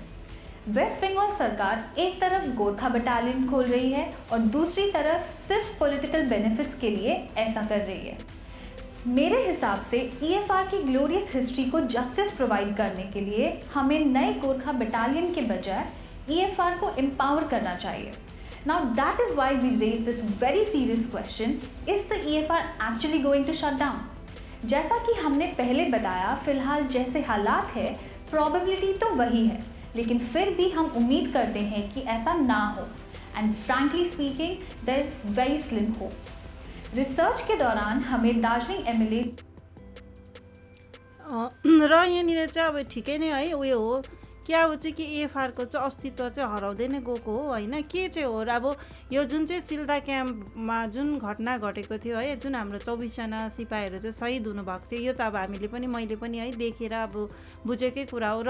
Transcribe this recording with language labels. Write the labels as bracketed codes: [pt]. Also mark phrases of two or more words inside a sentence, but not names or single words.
[hi] वेस्ट बंगाल सरकार एक तरफ गोरखा बटालियन खोल रही है और दूसरी तरफ सिर्फ [en] political benefits [hi] के लिए ऐसा कर रही है। मेरे हिसाब से ईएफआर की [en] glorious history [hi] को [en] justice provide [hi] करने के लिए हमें नए गोरखा बटालियन के बजाय ईएफआर को एम्पावर करना चाहिए। [en] Now that is why we raise this very serious question, is the EFR actually going to shut down? [hi] जैसा कि हमने पहले बताया, फिलहाल जैसे हालात है प्रोबेबिलिटी तो वही है, लेकिन फिर भी हम उम्मीद करते हैं कि ऐसा ना हो [en] and frankly speaking there is very slim hope. [hi] रिसर्च के दौरान हमें दार्जिलिङ एमएलए [ne] र यहाँनिर चाहिँ अब ठिकै नै है उयो हो क्या अब चाहिँ कि ईएफआरको चाहिँ अस्तित्व चाहिँ हराउँदै नै गएको हो होइन। के चाहिँ हो र अब यो जुन चाहिँ सिल्दा क्याम्पमा जुन घटना घटेको थियो है, जुन हाम्रो 24जना सिपाहीहरू चाहिँ शहीद हुनुभएको थियो, यो त अब हामीले पनि मैले पनि है देखेर अब बुझेकै कुरा हो।